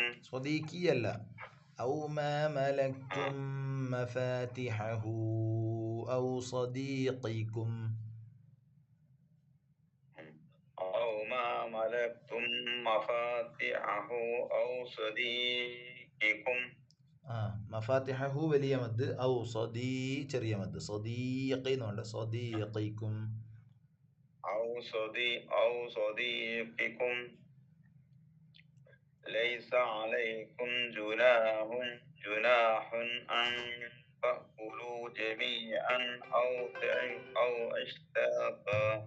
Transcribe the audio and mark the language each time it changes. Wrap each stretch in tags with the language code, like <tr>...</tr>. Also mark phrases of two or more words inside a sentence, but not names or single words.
<ar>صديقي لا أو ما ملكتم مفاتحه أو صديقكم أو ما ملكتم مفاتحه أو صديقكم</ar> <ml>مفاتحه വലിയ മദ് ഔ ചെറിയ മദ് صديقي എന്നുണ്ട് صديقكم</ml> <ar>أو صديقكم ليس عليكم جناح أن تأكلوا جميعا أو أشتاتا</ar>